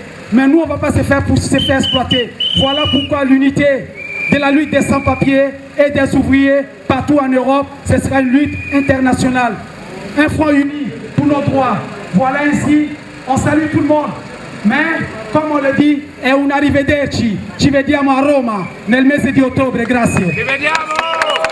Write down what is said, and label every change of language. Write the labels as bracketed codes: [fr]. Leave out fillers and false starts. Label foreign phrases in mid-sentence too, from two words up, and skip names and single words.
[fr] Mais nous, on ne va pas se faire exploiter. Voilà pourquoi l'unité de la lutte des sans-papiers et des ouvriers partout en Europe, ce sera une lutte internationale. Un front uni pour nos droits. Voilà ainsi, on salue tout le monde. Mais, comme on le dit, [it] è un arrivederci. Ci vediamo a Roma nel mese di ottobre. Grazie. Ci vediamo!